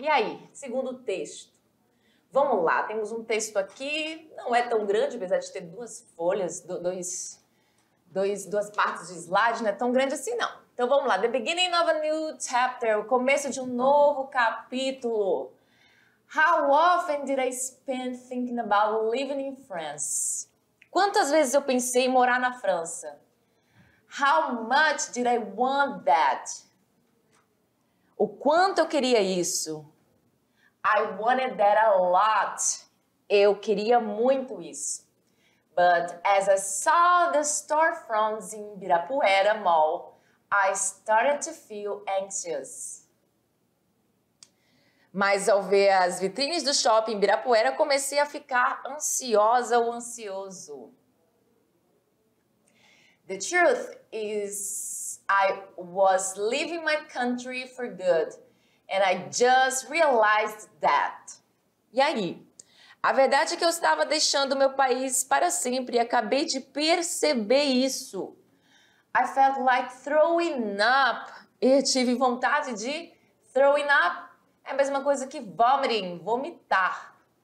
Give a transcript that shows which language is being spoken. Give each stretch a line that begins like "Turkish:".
Portuguese: E aí, segundo o texto? Vamos lá, temos um texto aqui, não é tão grande, apesar de ter duas folhas, duas partes de slide, não é tão grande assim não. Então vamos lá,
English: The Beginning of a New Chapter,
Portuguese: o começo de um novo capítulo.
English: How often did I spend thinking about living in France?
Portuguese: Quantas vezes eu pensei em morar na França?
English: How much did I want that?
Portuguese: O quanto eu queria isso?
English: I wanted that a lot.
Portuguese: Eu queria muito isso.
English: But as I saw the storefronts in Ibirapuera Mall, I started to feel anxious.
Portuguese: Mas ao ver as vitrines do shopping em Ibirapuera, comecei a ficar ansiosa ou ansioso.
English: The truth is, I was leaving my country for good, and I just realized that.
Portuguese: E aí? A verdade é que eu estava deixando meu país para sempre e acabei de perceber isso.
English: I felt like throwing up.
Portuguese: Eu tive vontade de
English: throwing up.
Portuguese: É a mesma coisa que vomiting, vomitar.